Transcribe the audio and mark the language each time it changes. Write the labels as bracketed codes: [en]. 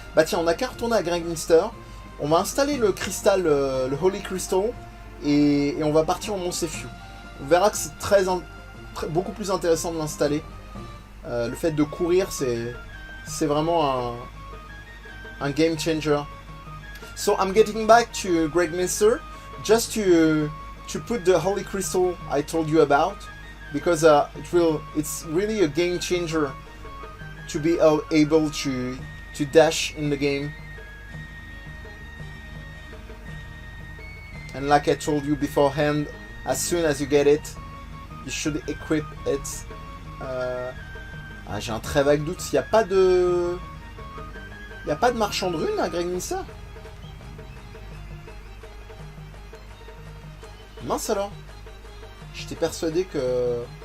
[fr] Bah tiens, on n'a qu'à retourner à Grangminster. On va installer le cristal, le Holy Crystal, et on va partir au Mont Sefiu. On verra que c'est beaucoup plus intéressant de l'installer. Le fait de courir, c'est vraiment un game changer. [en] So I'm getting back to Grangminster just to put the Holy Crystal I told you about, because it's really a game changer to be able to dash in the game. And like I told you beforehand, as soon as you get it, you should equip it. [fr] Ah, j'ai un très vague doute. Il n'y a pas de... Il n'y a pas de marchand de runes à Grangminster? Mince alors. J'étais persuadé que...